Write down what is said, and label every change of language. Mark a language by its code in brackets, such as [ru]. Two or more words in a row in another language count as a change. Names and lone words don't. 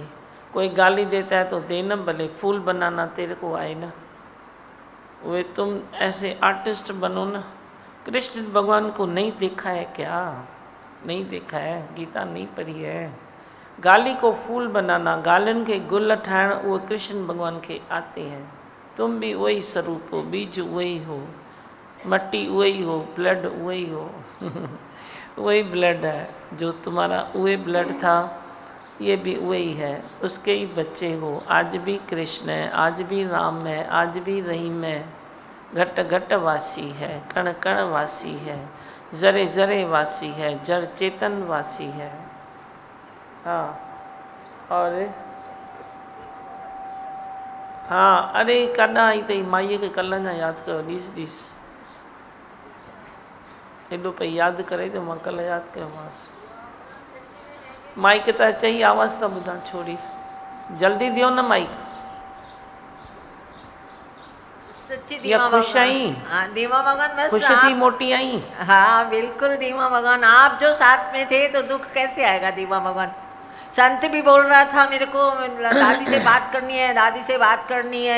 [hi] कोई गाली देता है तो देना, भले फूल बनाना तेरे को आए ना। वे तुम ऐसे आर्टिस्ट बनो ना। कृष्ण भगवान को नहीं देखा है क्या? नहीं देखा है, गीता नहीं पढ़ी है। गाली को फूल बनाना, [sd] गालियुनि खे गुल ठाहिण, उहे [hi] कृष्ण भगवान के आते हैं। तुम भी वही स्वरूप हो, बीज वही हो, मट्टी वही हो, ब्लड वही हो वही ब्लड है जो तुम्हारा, वही ब्लड था, ये भी वही है, उसके ही बच्चे हो। आज भी कृष्ण है, आज भी राम है, आज भी रहीम है, घट घट वासी है, कण कण वासी है, जरे जरे वासी है, जड़ चेतन वासी है। [sd] हाँ, और हाँ, अरे कॾा आई अथई माईअ खे कल्ह अञा यादि कयो, ॾिस ॾिस एॾो पई यादि करे त मां कल्ह यादि कयोमांसि। माइक त चई आवाज़ त ॿुधां छोड़ी, जल्दी दियो न माइक। [hi] सच्ची या दीमा खुश भगवान। [sd] आई? [hi] हाँ दीमा भगवान, बस [sd] खुश थी मोटी आई? [hi] हाँ बिल्कुल दीमा भगवान, आप जो साथ में थे तो दुख कैसे आएगा दीमा भगवान। संत भी बोल रहा था मेरे को दादी से बात करनी है, दादी से बात करनी है।